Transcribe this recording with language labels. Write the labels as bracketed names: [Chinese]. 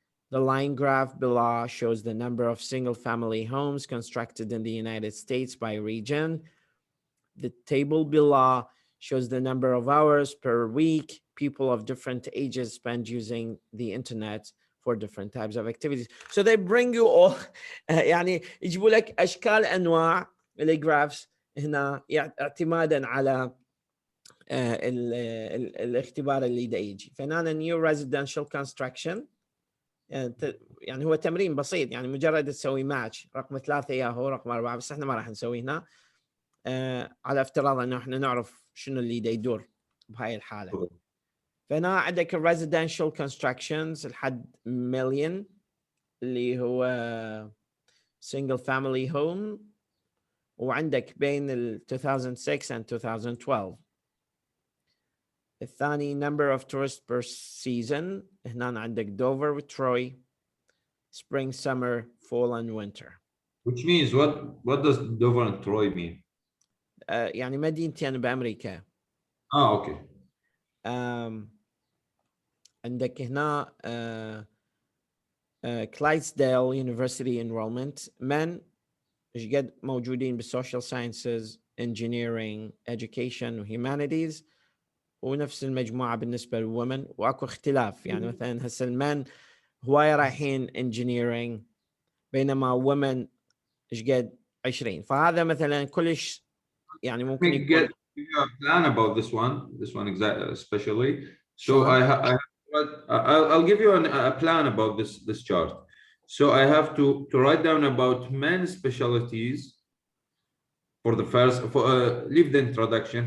[English] The line graph below shows the number of single-family homes constructed in the United States by region. The table below shows the number of hours per week people of different ages spend using the internet for different types of activities. So they bring you all [Arabic] يعني يجيبوا لك أشكال أنواع الجرافs هنا اعتمادا على الاختبار اللي دا يجي. فهنا [English] new residential construction [Arabic] يعني هو تمرين بسيط، يعني مجرد تسوي ماتش رقم 3 ياهو رقم 4، بس احنا ما راح نسوي هنا على افتراض انه احنا نعرف شنو اللي دا يدور بهاي الحاله. فهنا عندك [English] residential constructions [Arabic] لحد مليون اللي هو [English] single family home، [Arabic] وعندك بين 2006 and 2012. الثاني [English] number of tourists per season، [Arabic] هنا عندك دوفر وتروي [English] spring, summer, fall and winter. Which means what does Dover and Troy mean? [Arabic] يعني مدينتين بأمريكا. اوكي. عندك هنا [English] Clydesdale University enrollment men [Arabic] ايش قد موجودين بالسوشيال ساينسز engineering education وهيومانيتيز، ونفس المجموعة بالنسبة للومن، واكو اختلاف يعني مثلا هسه المان هواية رايحين engineering بينما women ايش قد 20. فهذا مثلا كلش يعني ممكن يكون. [English] Give you a plan about this one exactly especially. So sure. I'll give you a plan about this chart. So I have to write down about men's specialties for the first, leave the introduction.